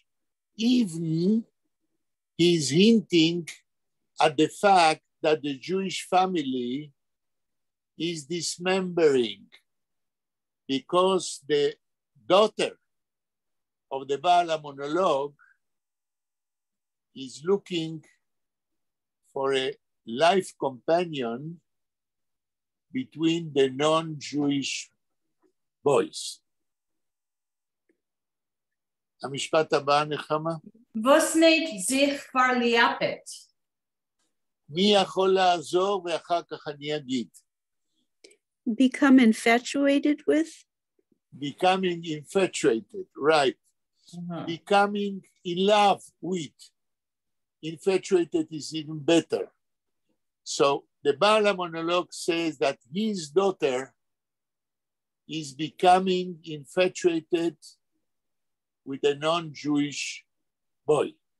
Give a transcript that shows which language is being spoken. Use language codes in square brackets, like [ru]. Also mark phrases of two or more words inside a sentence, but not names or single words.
[en] Even he's hinting at the fact that the Jewish family is dismembering because the daughter of the Bal Monologue is looking for a life companion between the non-Jewish boys. [he] המשפט הבא, נחמה. [yi] וואָס מיינט זיך פֿאַרליבט? [he] מי יכול לעזור ואחר כך אני אגיד. [en] Become infatuated with? Becoming infatuated, right. Becoming in love with. Infatuated is even better. So the Bal Monologue says that his daughter is becoming infatuated with a non-Jewish boy.